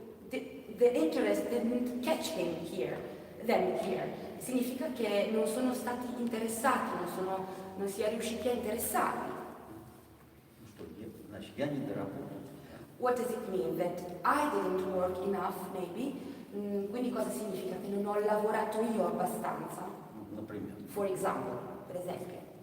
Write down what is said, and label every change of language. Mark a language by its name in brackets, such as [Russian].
[English] The interest didn't catch them here. [Italian] Significa che non sono stati interessati, non si è riusciti a interessarli. [Russian] Ну что, значит, я не доработал. [English] What does it mean? That I didn't work enough, maybe? [Italian] Quindi cosa significa? Che non ho lavorato io abbastanza? [Russian] Например. [English] For example, [Italian] per esempio.